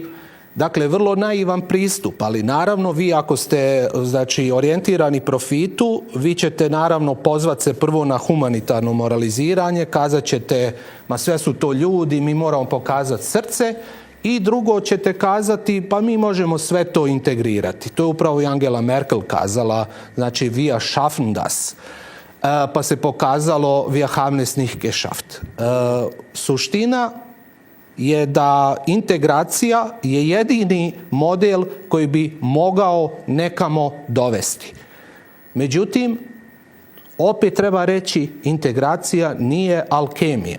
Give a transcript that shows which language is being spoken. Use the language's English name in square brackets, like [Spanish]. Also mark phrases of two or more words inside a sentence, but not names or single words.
[Croatian] Dakle, vrlo naivan pristup, ali naravno vi ako ste znači orijentirani profitu, vi ćete naravno pozvati se prvo na humanitarno moraliziranje, kazat ćete ma sve su to ljudi, mi moramo pokazati srce, i drugo ćete kazati pa mi možemo sve to integrirati. To je upravo i Angela Merkel kazala, znači [German] wir schaffen das. [Croatian] Pa se pokazalo [German] wir haben es nicht geschafft. [Croatian] Suština je da integracija je jedini model koji bi mogao nekamo dovesti. Međutim, opet treba reći, integracija nije alkemija.